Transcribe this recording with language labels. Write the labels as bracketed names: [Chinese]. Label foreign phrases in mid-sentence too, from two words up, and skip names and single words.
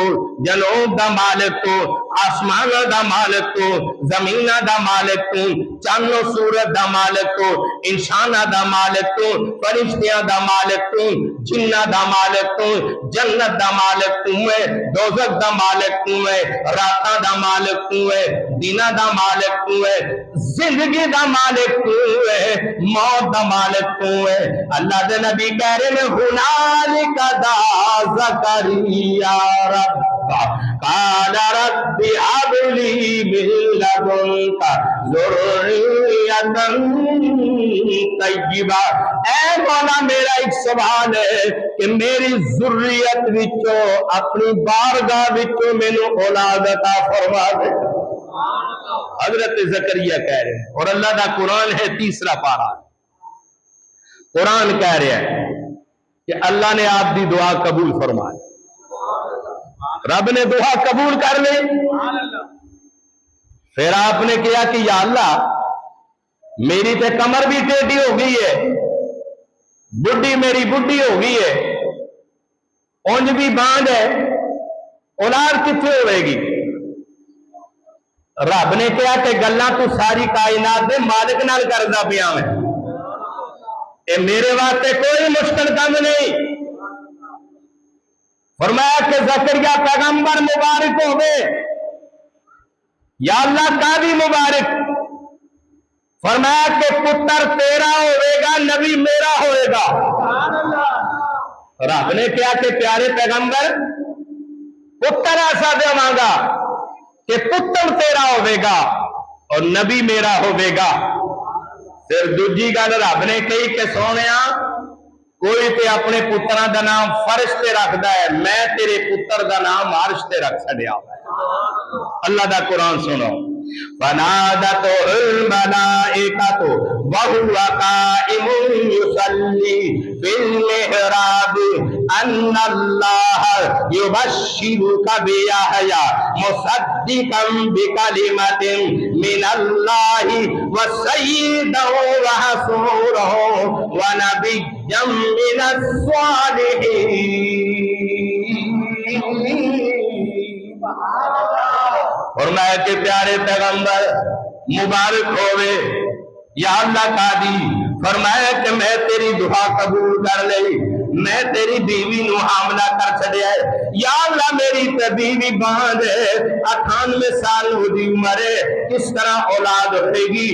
[Punjabi] جنوب دا مالک تو، آسمان دا مالک تو، زمین دا مالک تو، چاند و سورج دا مالک تو، انسان دا مالک تو، فرشتیاں دا مالک تو، جنہ دا مالک تو، جنت دا مالک تو ہے، دوزخ دا مالک تو ہے، راتاں دا مالک تو ہے، دینہ دا مالک تو ہے، زندگی دا مالک تو ہے، موت دا مالک تو ہے۔ اللہ دے نبی کہہ رہے ہیں [Arabic] ہنالک دعا زکریا رب قال رب هب لي من لدنك ذرية طیبہ۔ [Punjabi] اے مولا میرا ایک سوال ہے کہ میری ذریت وچوں اپنی بارگاہ وچوں مینوں اولاد عطا فرما دے۔ [Urdu] حضرت زکریا کہہ رہے ہیں، اور اللہ دا قرآن ہے تیسرا پارہ، قرآن کہہ رہا ہے کہ اللہ نے آپ دی دعا قبول فرمائی، رب نے دعا قبول کر لی۔ [Punjabi] پھر آپ نے کہا کہ یا اللہ میری تے کمر بھی ٹیڑھی ہو گئی ہے، بڈھی میری بڈھی ہو گئی ہے، اونج بھی باندھ ہے، اولاد کتنے ہوئے گی؟ رب نے کہا کہ گلاں تو ساری کائنات دے مالک نال کردا پیا میں، اے میرے واسطے کوئی مشکل کام نہیں۔ فرمایا کہ زکریا پیغمبر مبارک ہوئے، یا اللہ قاضی مبارک، فرمایا کہ پتر تیرا ہوئے گا، نبی میرا ہوئے گا۔ رب نے کہا کہ پیارے پیغمبر پتر ایسا دیواں گا کہ پتر تیرا ہوئے گا اور نبی میرا ہوئے گا۔ پھر دوجی گل رب نے کہی کہ سونیا کوئی تے اپنے پتراں دا نام فرش تے رکھدا ہے، میں تیرے پتر دا نام عرش تے رکھ چھڈیا۔ اللہ دا قرآن سنو، [Arabic] فنادته الملائکۃ وهو قائم یصلی فی المحراب ان اللہ یبشرک بیحییٰ مصدقا بکلمۃ من اللہ وسیدا وحصورا ونبیا من الصالحین۔ [Punjabi] فرمایا کہ پیارے پیغمبر مبارک ہوئے، یا اللہ قاضی، فرمایا کہ میں تیری دعا قبول کر لئی، میں تیری بیوی نو حاملہ کر چھڑیا ہے، یا اللہ میری تے بیوی باندھ ہے، 98 سال ہو دی عمر ہے، کس طرح اولاد ہوئے گی؟